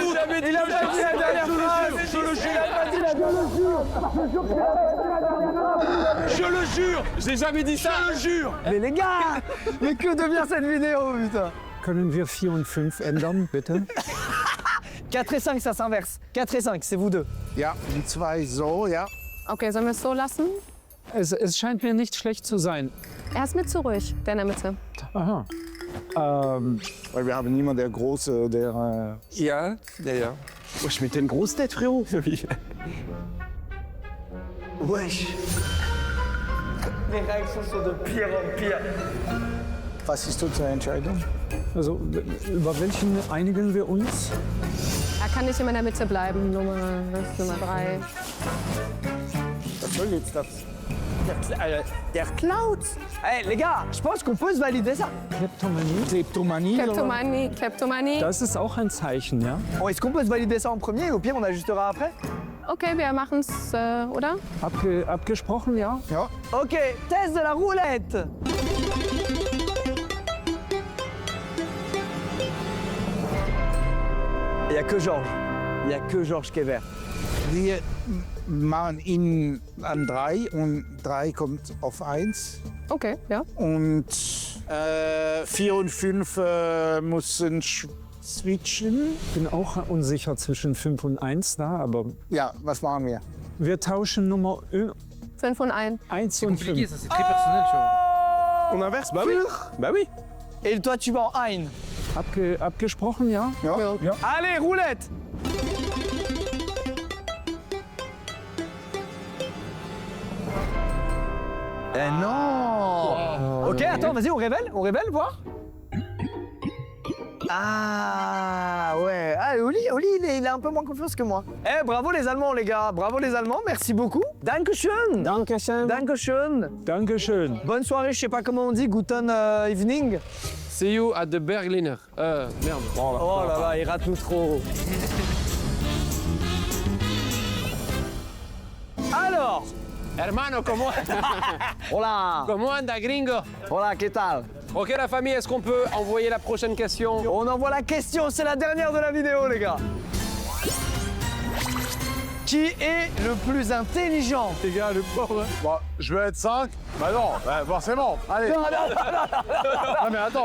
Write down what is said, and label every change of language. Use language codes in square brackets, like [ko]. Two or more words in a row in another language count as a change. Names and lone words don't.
[fr] Il a pas dit la dernière phrase. Je le jure. Il a pas dit la dernière phrase. Je le jure, j'ai jamais dit ça. Je le jure. Mais les gars, mais que devient cette vidéo, putain? [de] Können wir 4 und 5 ändern, bitte? [fr] 4 et 5, ça s'inverse. 4 et 5, c'est vous deux. [de] Ja, die 2 so, ja. Okay, sollen wir es so lassen? Es scheint mir nicht schlecht zu sein. Er ist mit zu ruhig, der in der Mitte. Aha. Weil wir haben niemanden, der große, der... Ja, ja. [fr] Oh, je mettais une grosse tête, frérot. Wesh. Les réactions sont de pire en pire. [de] Was ist unsere Entscheidung? Also, über welchen einigen wir uns? Er kann nicht immer in der Mitte bleiben, Nummer 3. Was soll jetzt das? Der klaut. [fr] Hey, les gars, je pense qu'on peut se valider ça. [de] Kleptomanie. Kleptomanie. Kleptomanie, Kleptomanie. Das ist auch ein Zeichen, ja? [fr] Bon, est-ce qu'on peut se valider ça en premier et au pire on ajustera après? [de] Okay, wir machen's, oder? Abgesprochen, ja? Ja. [fr] Ok, test de la roulette. Il n'y a que Georges. Il n'y a que Georges qui est vert. [de] Wir machen ihn an 3 und 3 kommt auf 1. Okay, ja. Und 4 und 5 müssen switchen. Ich bin auch unsicher zwischen 5 und 1 da, aber... Ja, was machen wir? Wir tauschen Nummer 5 und 1. 1 und 5. [fr] Ça, c'est très personnel, tu vois. On inverse? Bah oui. Bah oui. Et toi, tu vas en 1. [de] Abgesprochen, ja? Ja. [fr] Allez, roulette. Eh non. Ok, attends, vas-y, on révèle, voir. Ah ouais, Oli il a un peu moins confiance que moi. Eh, bravo les Allemands les gars, bravo les Allemands, merci beaucoup. [de] Dankeschön. Dankeschön. Dankeschön. Dankeschön. [fr] Bonne soirée, je sais pas comment on dit, [en] guten evening. See you at the Berliner. [fr] Merde. Oh là là, il rate nous trop. Alors, Hermano, comment hola. [es] Comment anda, gringo? Hola, ¿qué tal? [fr] Ok, la famille, est-ce qu'on peut envoyer la prochaine question? On envoie la question, c'est la dernière de la vidéo, les gars. Qui est le plus intelligent? Les gars, le pauvre. Bon, je veux être 5. Bah non, bah forcément. Allez. Non, mais attends.